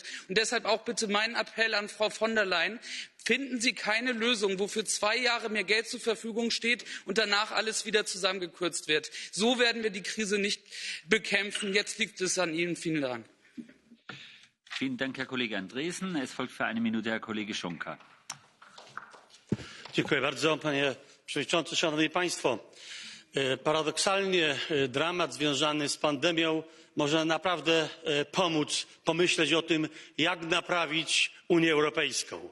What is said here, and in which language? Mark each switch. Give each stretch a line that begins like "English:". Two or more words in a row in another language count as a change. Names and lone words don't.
German: Und deshalb auch bitte mein Appell an Frau von der Leyen. Finden Sie keine Lösung, wo für 2 Jahre mehr Geld zur Verfügung steht und danach alles wieder zusammengekürzt wird. So werden wir die Krise nicht bekämpfen. Jetzt liegt es an Ihnen. Vielen Dank. Vielen Dank, Herr Kollege Andresen. Es folgt für 1 Minute Herr Kollege Szonka.
Polish: Dziękuję bardzo, panie przewodniczący, szanowni państwo. Paradoksalnie dramat związany z pandemią może naprawdę pomóc pomyśleć o tym, jak naprawić Unię Europejską.